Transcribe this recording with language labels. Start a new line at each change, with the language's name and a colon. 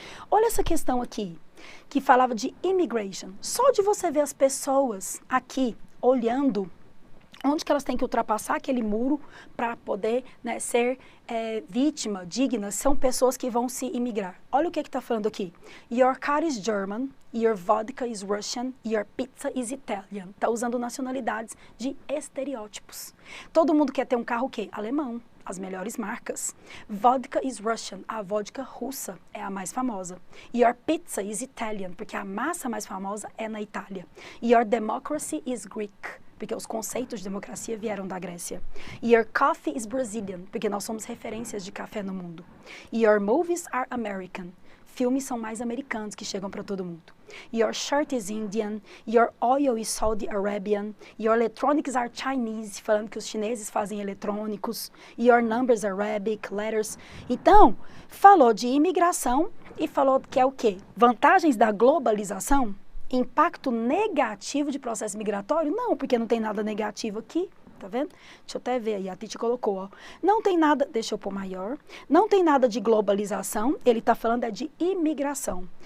Portuguese: Olha essa questão aqui, que falava de immigration. Só de você ver as pessoas aqui olhando onde que elas têm que ultrapassar aquele muro para poder, né, ser vítima, digna, são pessoas que vão se imigrar. Olha o que está falando aqui.
English: Your car is German, your vodka is Russian, your pizza is Italian.
Portuguese: Está usando nacionalidades de estereótipos. Todo mundo quer ter um carro o quê? Alemão, as melhores marcas.
English: Vodka is Russian,
Portuguese: a vodka russa é a mais famosa.
English: Your pizza is Italian,
Portuguese: porque a massa mais famosa é na Itália.
English: Your democracy is Greek,
Portuguese: porque os conceitos de democracia vieram da Grécia.
English: Your coffee is Brazilian,
Portuguese: porque nós somos referências de café no mundo.
English: Your movies are American.
Portuguese: Filmes são mais americanos que chegam para todo mundo.
English: Your shirt is Indian. Your oil is Saudi Arabian. Your electronics are Chinese,
Portuguese: falando que os chineses fazem eletrônicos.
English: Your numbers are Arabic, letters.
Portuguese: Então, falou de imigração e falou que é o quê? Vantagens da globalização? Impacto negativo de processo migratório? Não, porque não tem nada negativo aqui, tá vendo? Deixa eu até ver aí, a Titi colocou, ó. Não tem nada, deixa eu pôr maior, não tem nada de globalização, ele tá falando é de imigração.